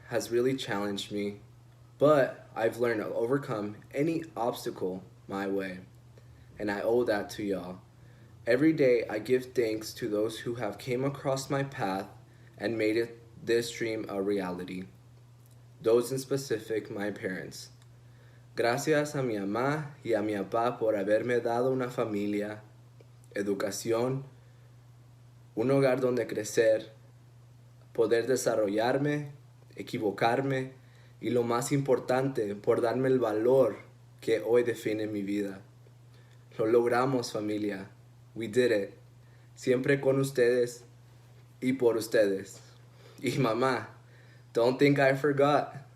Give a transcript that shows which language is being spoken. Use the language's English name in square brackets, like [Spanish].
[English] has really challenged me, but I've learned to overcome any obstacle my way, and I owe that to y'all. Every day I give thanks to those who have came across my path and made this dream a reality. Those in specific, my parents. [Spanish] Gracias a mi mamá y a mi papá por haberme dado una familia, educación, un hogar donde crecer, poder desarrollarme, equivocarme y lo más importante, por darme el valor que hoy define mi vida. Lo logramos, familia. [English] We did it. [Spanish] Siempre con ustedes y por ustedes. Y mamá, [English] don't think I forgot.